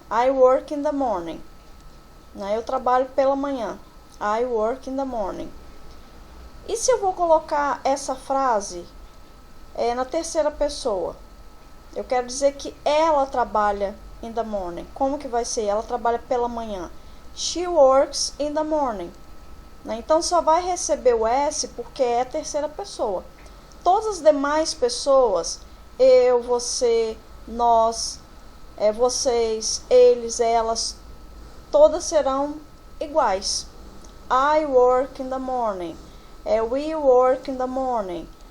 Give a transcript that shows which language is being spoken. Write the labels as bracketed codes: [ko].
[en] I work in the morning. [pt] Né? Eu trabalho pela manhã. [en] I work in the morning. [pt] E se eu vou colocar essa frase na terceira pessoa? Eu quero dizer que ela trabalha [en] in the morning. [pt] Como que vai ser? Ela trabalha pela manhã. [en] She works in the morning. [pt] Né? Então, só vai receber o S porque é a terceira pessoa. Todas as demais pessoas, eu, você, nós, vocês, eles, elas, todas serão iguais. [en] I work in the morning. We work in the morning.